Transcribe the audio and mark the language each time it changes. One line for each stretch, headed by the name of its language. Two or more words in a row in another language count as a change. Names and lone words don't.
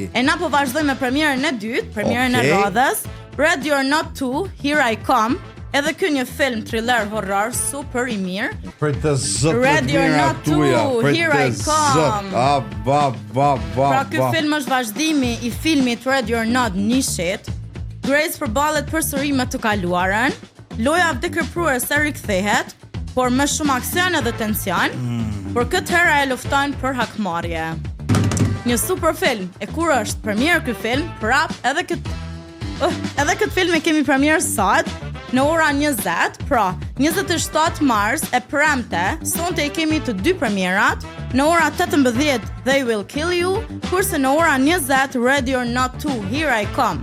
Albanian: E na po vazhdojmë me premierën e dytë, premierën e radhës, Ready or Not 2, Here I Come. Edhe ky një film thriller horror super i mirë. Për të zot Ready or Not 2, Here I Come. Pra ky film është vazhdimi i filmit Ready or Not nishit. Grace përballet përsëri me të kaluarën. Loja vdekërpruar se rikthehet, por me shumë aksion edhe tension. Por këtë herë e lufton për hakmarrje. Një super film. E kur është premier ky film? Prap edhe këtë film e kemi premier sot në ora 20, pra 27 mars e premte, sonte i kemi të 2 premierat, në ora 18 They Will Kill You, kurse në ora 20 Ready or Not 2, Here I Come.